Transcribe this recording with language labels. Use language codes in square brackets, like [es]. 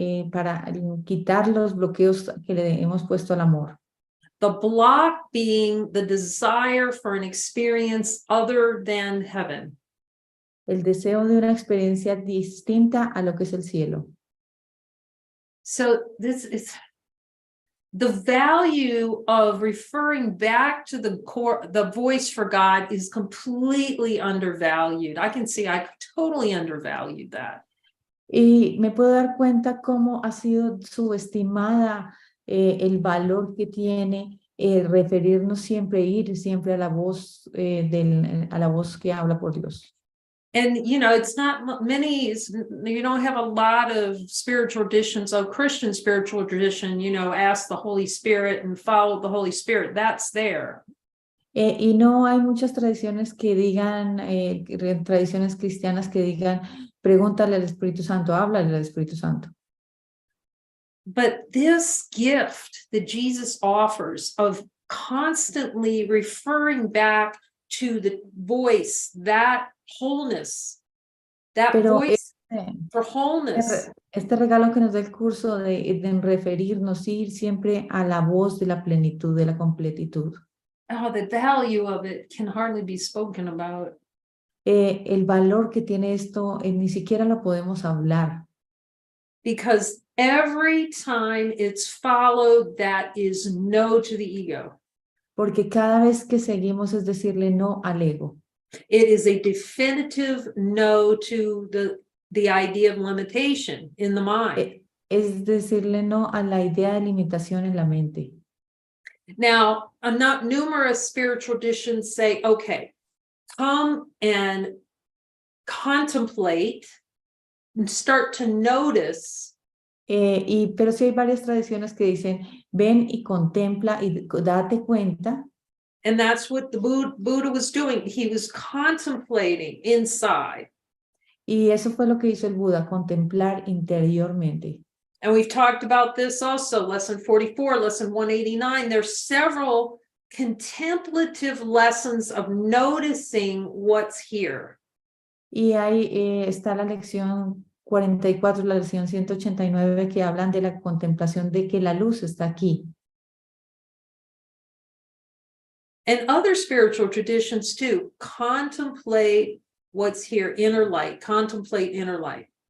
[es] para quitar los bloqueos que le hemos puesto al amor. [en] the block being the desire for an experience other than heaven. [es] El deseo de una experiencia distinta a lo que es el cielo. [en] So this is the value of referring back to the core, the voice for God is completely undervalued. I can see I totally undervalued that. [es] Y me puedo dar cuenta cómo ha sido subestimada el valor que tiene referirnos siempre, ir siempre a la voz a la voz que habla por Dios. [en] And, you know, it's not many, you don't have a lot of spiritual traditions of Christian spiritual tradition, you know, ask the Holy Spirit and follow the Holy Spirit. That's there. [es] Y no hay muchas tradiciones que digan, tradiciones cristianas que digan, pregúntale al Espíritu Santo, háblale al Espíritu Santo. [en] But this gift that Jesus offers of constantly referring back to the voice, that wholeness, that [es] Pero [en] voice for wholeness. [es] Este regalo que nos da el curso de referirnos, ir siempre a la voz de la plenitud, de la completitud. [en] Oh, the value of it can hardly be spoken about. [es] El valor que tiene esto, ni siquiera lo podemos hablar. [en] Because every time it's followed, that is no to the ego. [es] Porque cada vez que seguimos es decirle no al ego. [en] It is a definitive no to the idea of limitation in the mind. [es] Es decirle no a la idea de limitación en la mente. [en] Now, not numerous spiritual traditions say, okay, come and contemplate and start to notice. [es] Pero sí hay varias tradiciones que dicen, ven y contempla y date cuenta. [en] And that's what the Buddha was doing. He was contemplating inside. [es] Y eso fue lo que hizo el Buda, contemplar interiormente. [en] And we've talked about this also, lesson 44, lesson 189. There's several contemplative lessons of noticing what's here. [es] Y ahí está la lección 44, la lección 189, que hablan de la contemplación de que la luz está aquí. [en] And other spiritual traditions too, contemplate what's here, inner light, contemplate inner light.